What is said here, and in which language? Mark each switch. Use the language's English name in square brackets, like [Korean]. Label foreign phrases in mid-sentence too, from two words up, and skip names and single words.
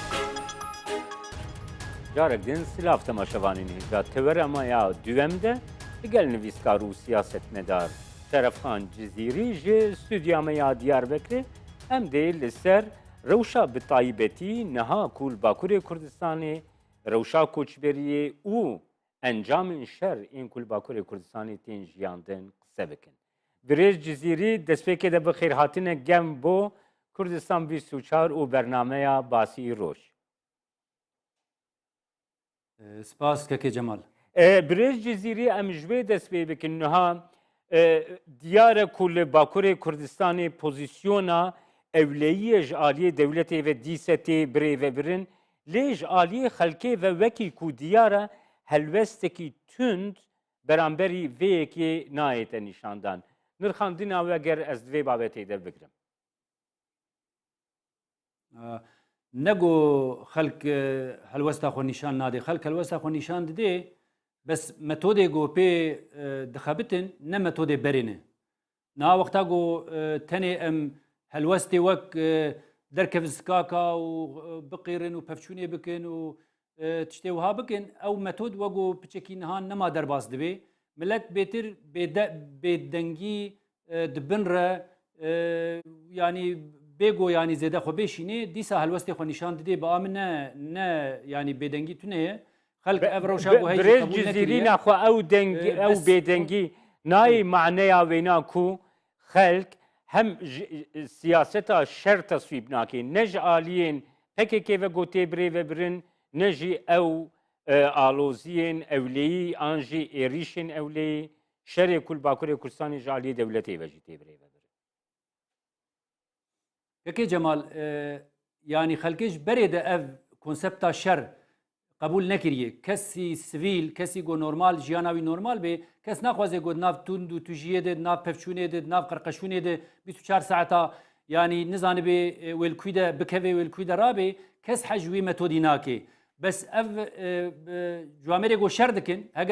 [Kurdish] Carek din silav temaşevanên hêja tevera me ya duem de لەگەل نویسکار و سیاستمەدار شەرەفخان جزیری ji stûdiya me ya Diyarbekirê em dê li ser rewşa bi taybetî niha ku li Bakurê Kurdistanê rewşa koçberiyê û encamên şer ên ku li Bakurê Kurdistanê tên jiyandin qise bikin. Birêz Cizîrî destpêkê de bi xêrhatine gem bo Kurdistan 24 û bernameya basî roj. سپاس کەکێ جەمال. Birêz Cizîrî em ji wê dest pê bikin niha diyar e ku li Bakurê Kurdistanê pozisyona ewleyiyê ji aliyê dewletê ve dîsetê birêvebirin lê ji aliyê xelkê ve wekî ku diyar e helwestekî tund beramberî vê yekê nayête nîşandan. Nirxandina we ger ez di vê babetê de bigirim. نەگۆ خەلک هەلوەستا خۆ نیشان نادێ خەلک هەلوەستا خۆ نیشان ددێ بەس مەتۆدێ گۆ پێ دخەبتن نە مەتۆدێ بەرێنێ ناوەختا گۆ تەنێ ئەم هەلوەستێ وەک دەرکەف سکاکا و بقیرن و پەفچونێ بکن و تشتێ وها بکن ئەو مەتۆد وەگۆ پچێکی نهان نەما دەرباس دەبێ ملەت بێتر بێدەنگی دبنرە ینی بێگۆ ینی زێدە خۆ بێشینێ دیسا هەلوەستی خۆ نیشان ددێ بە ئامن نە ینی بێدەنگی تونەیە خەلک ئەڤ ڕەوشا بۆ Birêz Cizîrî naxwe ew bêdengî nayê maneya wêna ku xelk hem siyaseta şer tasvîb nake ne ji aliyên PKK ve gotê birêvebirin ne jî ew aloziyên ewleyî an jî êrîşên ewleyî şerê ku li Bakurê Kurdistanê ji aliyê dewletê ve jî tê birêvebirin. کەکێ جەمال ینی خەلکیش بەرێ دە ئەv کۆنسپتا شەر قبول نەکریە کەسی سڤیل کەسی گۆ نۆرمال ژیاناوی نۆرمال بێ کەس ناخوازێ گۆ ناو توند و توژیە دێت ناو پەفچونێ دێت ناو قەرقەشونێ دێ 24 ساعتا ینی نزانێ بێ وێلکوی دە بکەوێ وێلکوی دەڕابێ کەس حەجوی مەتۆدی ناکێ بەس ئەv جوامێرێ گۆ شەر دکن هەگەر